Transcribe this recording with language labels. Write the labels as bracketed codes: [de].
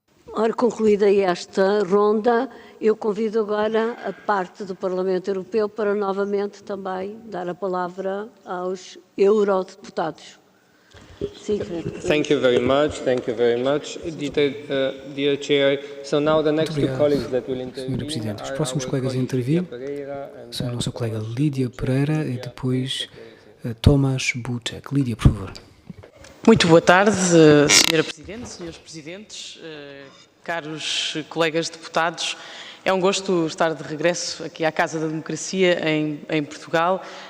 [pt] Ora, concluída esta ronda, eu convido agora a parte do Parlamento Europeu para novamente também dar a palavra aos eurodeputados. [en] Thank you very much. Thank you very much, dear Chair. So now the next two colleagues that will intervene. [pt] Sr. Presidente, os próximos colegas a intervir são a nossa colega Lídia Pereira e depois Tomás Butek. Lídia, por favor. Muito boa tarde, Sra. Presidente, Srs. Presidentes, caros colegas deputados. É um gosto estar de regresso aqui à Casa da Democracia em Portugal.